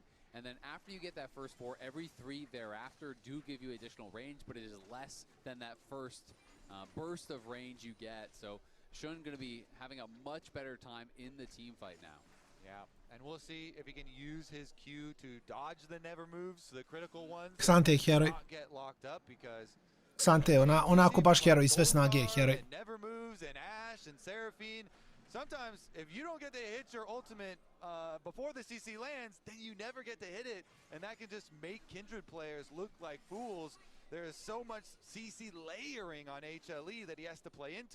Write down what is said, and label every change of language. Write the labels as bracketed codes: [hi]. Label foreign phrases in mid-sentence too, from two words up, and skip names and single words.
[en] And then after you get that first 4, every 3 thereafter do give you additional range, but it is less than that first burst of range you get. So Shun going to be having a much better time in the team fight now. Yeah, and we'll see if he can use his Q to dodge the never moves, the critical ones. [hr] Xante je heroj. [en] Not get locked up because [hr] Xante je onako baš heroj, sve snage je heroj. [en] Never moves and Ash and Seraphine. Sometimes if you don't get to hit your ultimate before the CC lands, then you never get to hit it, and that can just make Kindred players look like fools. There is so much CC layering on HLE that he has to play into.